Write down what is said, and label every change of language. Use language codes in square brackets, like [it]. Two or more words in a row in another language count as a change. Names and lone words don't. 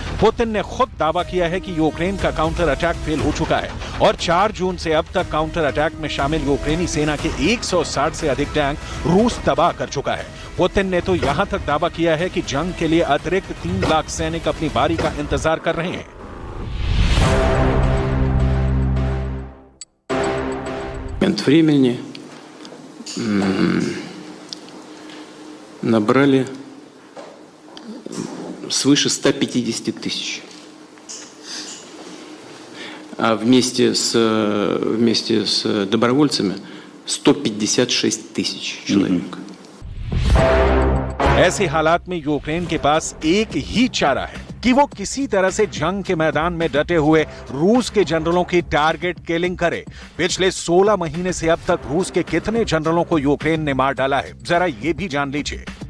[hi] पुतिन ने खुद दावा किया है कि यूक्रेन का [en] counter attack [hi] फेल हो चुका है और 4 जून से अब तक [en] counter attack [hi] में शामिल यूक्रेनी सेना के 160 से अधिक टैंक रूस तबाह कर चुका है। पुतिन ने तो यहां तक दावा किया है कि जंग के लिए अतिरिक्त 3 लाख सैनिक अपनी बारी का इंतजार कर रहे हैं। [ru] времени набрали свыше 150 тысяч. А вместе с добровольцами 156 тысяच человек. [hi] ऐसे हालात में यूक्रेन के पास एक ही चारा है कि वो किसी तरह से जंग के मैदान में डटे हुए रूस के जनरलों की [en] target killing [hi] करे। पिछले 16 महीने से अब तक रूस के कितने जनरलों को यूक्रेन ने मार डाला है, जरा ये भी जान लीजिए।